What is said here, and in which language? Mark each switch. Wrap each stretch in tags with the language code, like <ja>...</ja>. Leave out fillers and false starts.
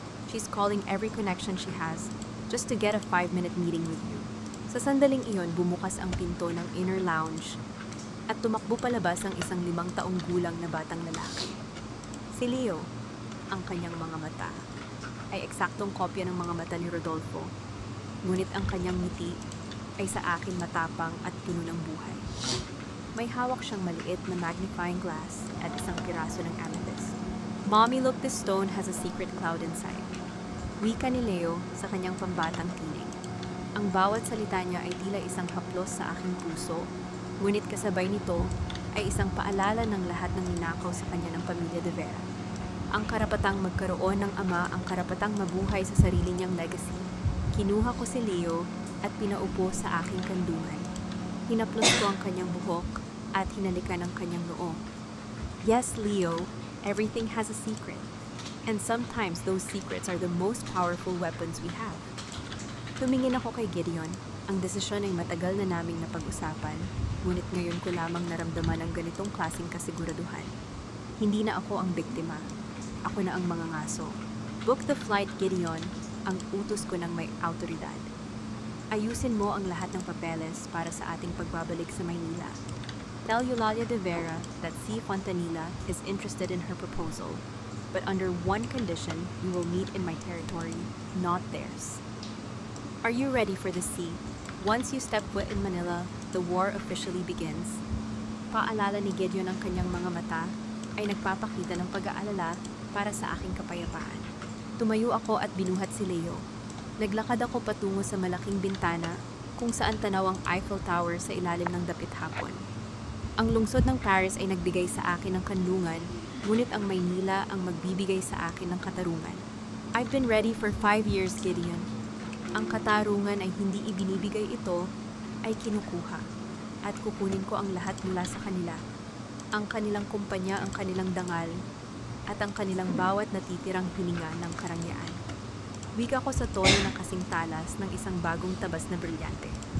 <en>She's calling every connection she has just to get a 5-minute meeting with you.</en> <tl>Sa sandaling iyon, bumukas ang pinto ng inner lounge at tumakbo palabas ang isang 5 taong gulang na batang lalaki. Si Leo, ang kanyang mga mata ay eksaktong kopya ng mga mata ni Rodolfo, ngunit ang kanyang ngiti ay sa akin matapang at puno ng buhay. May hawak siyang maliit na magnifying glass at isang piraso ng amethyst.</tl> <en>Mommy, look, this stone has a secret cloud inside.</en> <tl>Wika ni Leo sa kanyang pambatang tinig. Ang bawat salita niya ay tila isang haplos sa aking puso, ngunit kasabay nito ay isang paalala ng lahat ng ninakaw sa kanya ng pamilya de Vera. Ang karapatang magkaroon ng ama, ang karapatang mabuhay sa sarili niyang legacy. Kinuha ko si Leo at pinaupo sa aking kandungan. Hinaplos ko ang kanyang buhok at hinalikan ang kanyang noo.</tl> <en>Yes, Leo, everything has a secret. And sometimes those secrets are the most powerful weapons we have.</en> <tl>Tumingin ako kay Gideon. Ang desisyon ay matagal na naming napag-usapan, ngunit ngayon ko lamang naramdaman ang ganitong klaseng kasiguraduhan. Hindi na ako ang biktima. Ako na ang mga ngaso.</tl> <en>Book the flight, Gideon,</en> <tl>ang utos ko ng may autoridad. Ayusin mo ang lahat ng papeles para sa ating pagbabalik sa Maynila.</tl> <en>Tell Eulalia de Vera that C. Fontanilla is interested in her proposal, but under one condition, you will meet in my territory, not theirs. Are you ready for the sea? Once you step foot in Manila, the war officially begins.</en> <tl>Paalala ni Gideon ang kanyang mga mata ay nagpapakita ng pag-aalala para sa aking kapayapaan. Tumayo ako at binuhat si Leo. Naglakad ako patungo sa malaking bintana kung saan tanaw ang Eiffel Tower sa ilalim ng dapit hapon. Ang lungsod ng Paris ay nagbigay sa akin ng kanlungan, ngunit ang Maynila ang magbibigay sa akin ng katarungan.</tl> <en>I've been ready for 5 years, Gideon.</en> <tl>Ang katarungan ay hindi ibinibigay, ito ay kinukuha. At kukunin ko ang lahat mula sa kanila. Ang kanilang kumpanya, ang kanilang dangal, at ang kanilang bawat natitirang hininga ng karangyaan. Wika ko sa tono na kasing talas ng isang bagong tabas na brilyante.</tl>